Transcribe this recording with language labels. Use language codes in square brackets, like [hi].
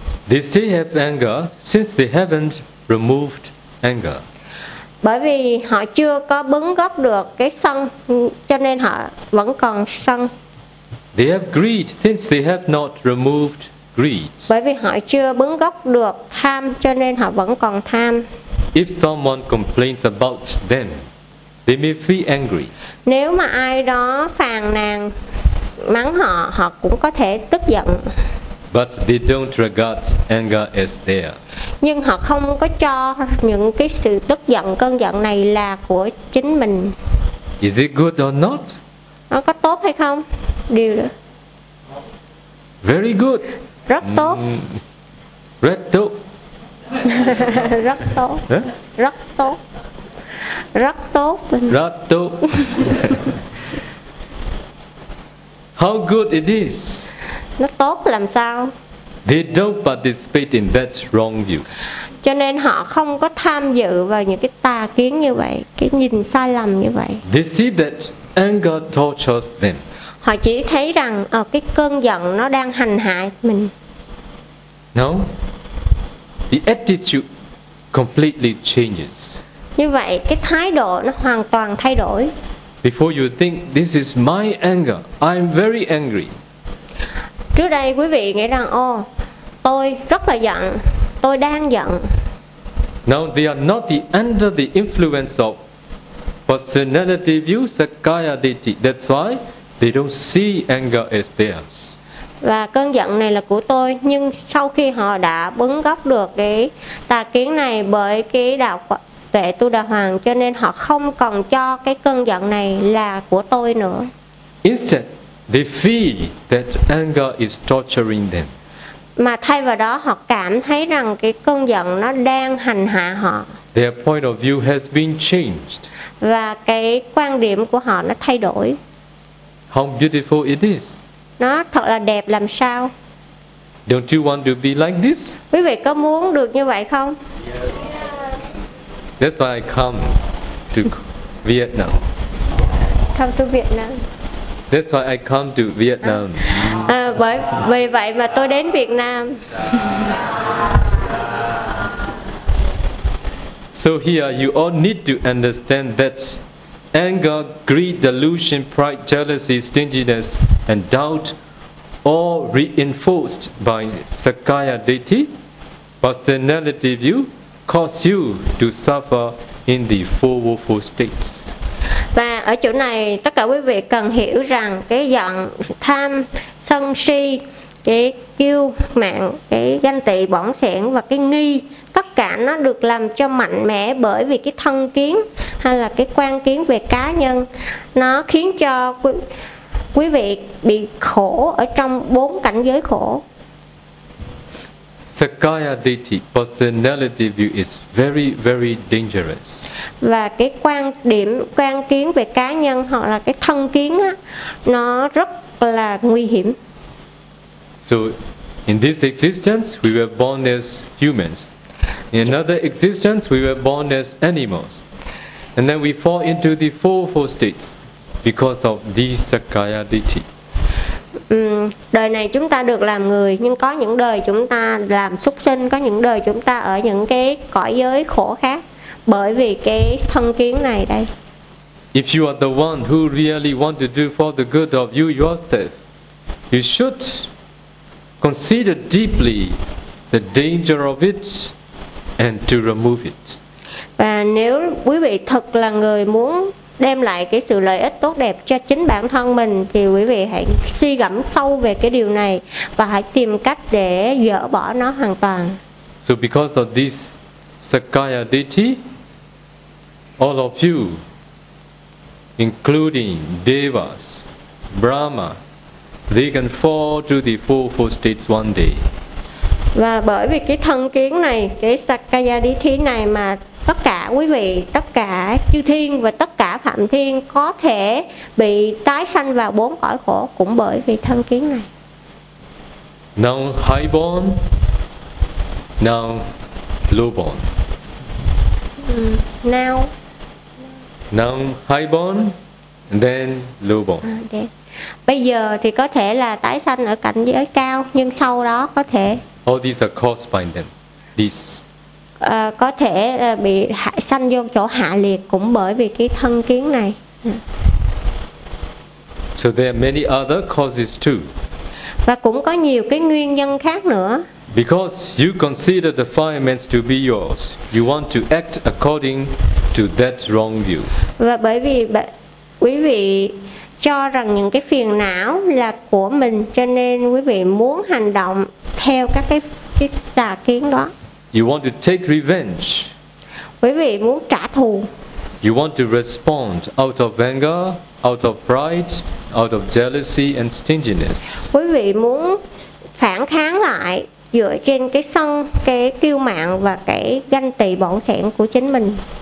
[en] They still have anger since they haven't removed anger. [vi] Bởi vì họ chưa có bứng gốc được cái sân, cho nên họ vẫn còn sân. [en] They have greed since they have not removed greed. [vi] Bởi vì họ chưa bứng gốc được tham, cho nên họ vẫn còn tham. [en] If someone complains about them, they may feel angry. [vi] Nếu mà ai đó phàn nàn, mắng họ, họ cũng có thể tức giận. [en] But they don't regard anger as there. [vi] Nhưng họ không có cho những cái sự tức giận, cơn giận này là của chính mình. [en] Is it good or not? [vi] Nó có tốt hay không? Điều đó. [en] Very good. [vi] Rất tốt. Rất tốt. Rất tốt. Huh? Rất tốt. Rất tốt. Rất tốt. [en] How good it is. [vi] Nó tốt làm sao? [en] They don't participate in that wrong view. [vi] Cho nên họ không có tham dự vào những cái tà kiến như vậy, cái nhìn sai lầm như vậy. [en] They see that anger tortures them. [vi] Họ chỉ thấy rằng cái cơn giận nó đang hành hạ mình. [en] No. The attitude completely changes. [vi] Như vậy cái thái độ nó hoàn toàn thay đổi. [en] Before you think this is my anger, I'm very angry. [vi] Trước đây quý vị nghĩ rằng tôi rất là giận, tôi đang giận. [en] Now they are not the under the influence of personality view, sakkaya ditthi. That's why they don't see anger as theirs. [vi] Và cơn giận này là của tôi, nhưng sau khi họ đã bứng gốc được cái tà kiến này bởi cái đạo tuệ Tu Đà Hoàng, cho nên họ không còn cho cái cơn giận này là của tôi nữa. [en] Instead, they feel that anger is torturing them. [vi] Mà thay vào đó họ cảm thấy rằng cái cơn giận nó đang hành hạ họ. [en] Their point of view has been changed. [vi] Và cái quan điểm của họ nó thay đổi. [en] How beautiful it is. [vi] Nó thật là đẹp làm sao. [en] Don't you want to be like this? [vi] Quý vị có muốn được như vậy không? [en] Yes. That's why I come to Vietnam. Come to Vietnam. That's why I come to Vietnam. [vi] Vì vậy mà tôi đến Việt Nam. [en] So here you all need to understand that anger, greed, delusion, pride, jealousy, stinginess and doubt all reinforced by Sakkaya Ditthi, personality view, cause you to suffer in the four woeful states. [vi] Và ở chỗ này tất cả quý vị cần hiểu rằng cái giận, tham, sân, si, cái kiêu mạn, cái ganh tị, bỏng sẻn và cái nghi, tất cả nó được làm cho mạnh mẽ bởi vì cái thân kiến hay là cái quan kiến về cá nhân, nó khiến cho quý vị bị khổ ở trong bốn cảnh giới khổ. [en] Sakkaya Ditthi, personality view is very, very dangerous. [vi] Và cái quan điểm, quan kiến về cá nhân hoặc là cái thân kiến á, nó rất là nguy hiểm. [en] So, in this existence, we were born as humans. In another existence, we were born as animals. And then we fall into the four states because of these Sakkaya Ditthi. [vi] Đời này chúng ta được làm người, nhưng có những đời chúng ta làm súc sinh, có những đời chúng ta ở những cái cõi giới khổ khác bởi vì cái thân kiến này đây. [en] If you are the one who really want to do for the good of you yourself, you should consider deeply the danger of it and to remove it. [vi] Và nếu quý vị thật là người muốn đem lại cái sự lợi ích tốt đẹp cho chính bản thân mình, thì quý vị hãy suy gẫm sâu về cái điều này và hãy tìm cách để dỡ bỏ nó hoàn toàn. [en] So because of this Sakkaya Ditthi, all of you, including Devas, Brahma, they can fall to the fourfold states one day. [vi] Và bởi vì cái thân kiến này, cái Sakkaya Ditthi này mà tất cả quý vị, tất cả chư thiên và tất cả phạm thiên có thể bị tái sanh vào bốn cõi khổ cũng bởi vì thân kiến này. [en] Now high born, now low born. Now. Now high born, then low born. Okay. [vi] Bây giờ thì có thể là tái sanh ở cảnh giới cao, nhưng sau đó có thể. [en] All these are caused by them. These. [vi] Có thể bị sanh vô chỗ hạ liệt cũng bởi vì cái thân kiến này. [en] So there are many other causes too. [vi] Và cũng có nhiều cái nguyên nhân khác nữa. [en] Because you consider the five elements to be yours, you want to act according to that wrong view. [vi] Và bởi vì quý vị cho rằng những cái phiền não là của mình, cho nên quý vị muốn hành động theo các cái tà kiến đó. [en] You want to take revenge. [vi] Quý vị muốn trả thù. [en] You want to respond out of anger, out of pride, out of jealousy and stinginess. [vi] Quý vị muốn phản kháng lại dựa trên cái sân, cái kiêu mạn và cái ganh tị bọn sẻn của chính mình.